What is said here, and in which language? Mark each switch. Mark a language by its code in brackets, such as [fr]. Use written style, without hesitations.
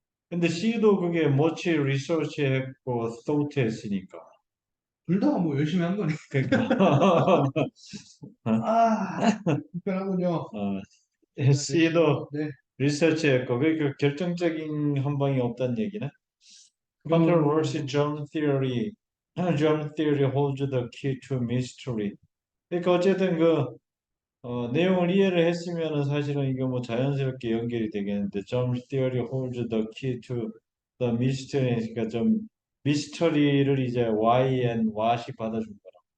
[ko] 근데 C도 그게 뭐치 리서치 했고 thought 했으니까. 둘 다 뭐 열심히 한 거네. 그러니까 아, 불편하군요. C도 네. 리서치 했고 그러니까 결정적인 한 방이 없다는 얘기네. [en] Controversy [ko] 그런, [en] germ theory holds the key to mystery. [ko] 그러니까 어쨌든 그 내용을 이해를 했으면은 사실은 이거 뭐 자연스럽게 연결이 되겠는데 [en] germ theory holds the key to the mystery [ko] 그러니까 좀 미스터리를 이제 [en] why and what [ko] 이 받아준 거라.